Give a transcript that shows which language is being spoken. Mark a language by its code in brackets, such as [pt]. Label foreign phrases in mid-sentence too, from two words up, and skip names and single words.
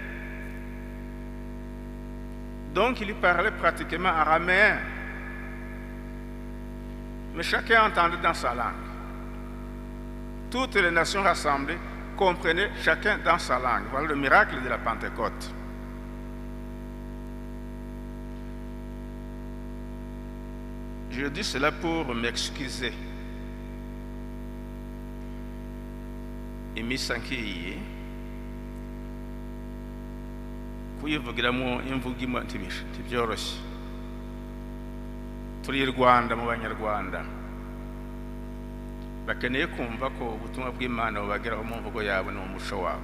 [fr] Donc ils parlaient pratiquement araméen, mais chacun entendait dans sa langue. Toutes les nations rassemblées comprenaient chacun dans sa langue. Voilà le miracle de la Pentecôte. Je dis cela pour m'excuser. [rw] Imisankiye kuyivugiramo imvugo imwe ntibyoroshye. Turi i Rwanda mu banyarwanda bakeneye kumva ko ubutumwa bw'Imana bubageraho mu mvugo yabo no mu muco wabo.